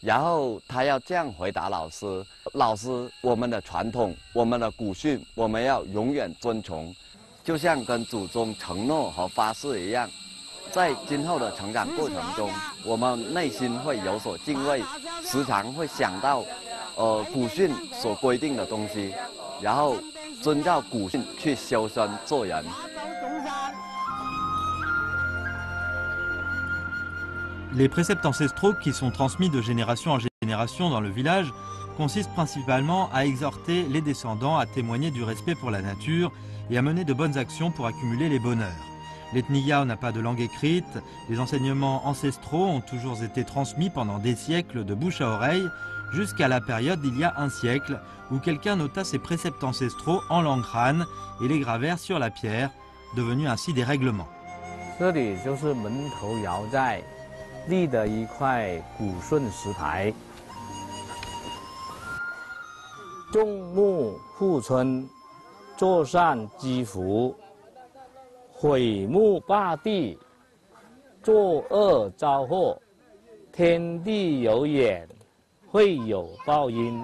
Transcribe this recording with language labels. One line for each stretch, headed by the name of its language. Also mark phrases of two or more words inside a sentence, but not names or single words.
Chinese: 然后他要这样回答老师：“老师，我们的传统，我们的古训，我们要永远遵从，就像跟祖宗承诺和发誓一样。在今后的成长过程中，我们内心会有所敬畏，时常会想到，古训所规定的东西，然后遵照古训去修身做人。”
French: Les préceptes ancestraux qui sont transmis de génération en génération dans le village consistent principalement à exhorter les descendants à témoigner du respect pour la nature et à mener de bonnes actions pour accumuler les bonheurs. L'ethnie Yao n'a pas de langue écrite, les enseignements ancestraux ont toujours été transmis pendant des siècles de bouche à oreille, jusqu'à la période d'il y a un siècle où quelqu'un nota ces préceptes ancestraux en langue Han et les gravèrent sur la pierre, devenus ainsi des règlements.
Chinese: 立的一块古顺石牌，种木护村，作善积福，毁木霸地，作恶招祸，天地有眼，会有报应。